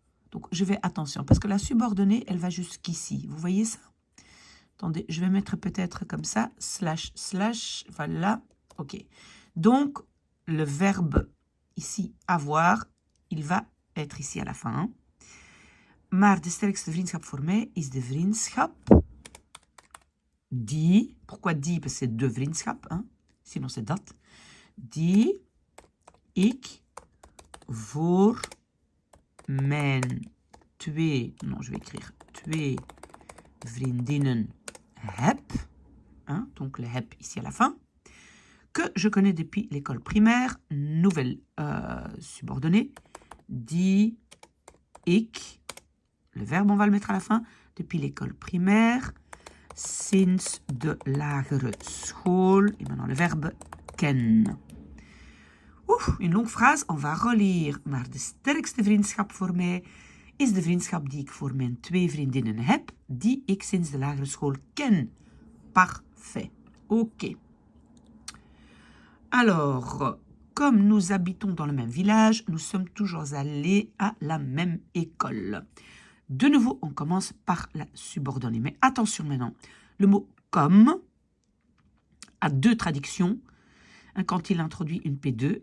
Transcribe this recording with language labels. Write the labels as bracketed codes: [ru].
[fr] Donc, je vais, attention, parce que la subordonnée, elle va jusqu'ici. Vous voyez ça? Attendez, je vais mettre peut-être comme ça, slash, voilà, ok. Donc, le verbe ici, avoir, il va être ici à la fin. [nl] Maar de sterkste vriendschap voor mij is de vriendschap [fr] Die. Pourquoi die? Parce que c'est [nl] de vriendschap. [fr] Hein? Sinon, c'est dat. [nl] Die ik voor mijn [fr] non, je vais écrire [nl] twee vriendinnen heb. [fr] Hein? Donc, le heb ici à la fin. Que je connais depuis l'école primaire. Nouvelle subordonnée. [nl] Die ik. [fr] Le verbe, on va le mettre à la fin. Depuis l'école primaire. [nl] Sinds de lagere school. [fr] Et maintenant le verbe ken. Oeh, une longue phrase. On va relire. [nl] Maar de sterkste vriendschap voor mij is de vriendschap die ik voor mijn twee vriendinnen heb, die ik sinds de lagere school ken. [fr] Parfait. Ok. Alors, comme nous habitons dans le même village, nous sommes toujours allés à la même école. De nouveau, on commence par la subordonnée. Mais attention maintenant, le mot « comme » a deux traductions quand il introduit une P2.